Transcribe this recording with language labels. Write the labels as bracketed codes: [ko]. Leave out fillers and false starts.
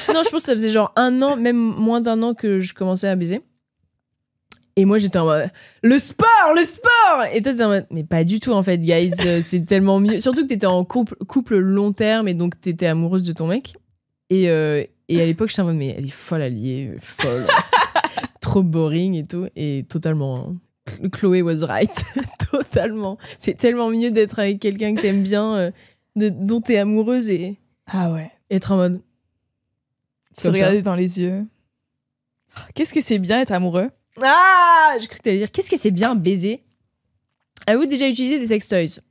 [fr] Non, je pense que ça faisait genre 1 an, même moins d'1 an que je commençais à baiser. Et moi, j'étais en mode, le sport! Et toi, t'étais en mode, mais pas du tout, en fait, guys. C'est tellement mieux. Surtout que t'étais en couple long terme et donc t'étais amoureuse de ton mec. Et à l'époque, j'étais en mode, mais elle est folle alliée, folle. Trop boring et tout. Et totalement, [en] Chloé was right. [fr] Totalement. C'est tellement mieux d'être avec quelqu'un que t'aimes bien, dont t'es amoureuse et être en mode... Se regarder dans les yeux. Qu'est-ce que c'est bien être amoureux? Ah, j'ai cru que t'allais dire, qu'est-ce que c'est bien baiser? Avez-vous déjà utilisé des sextoys?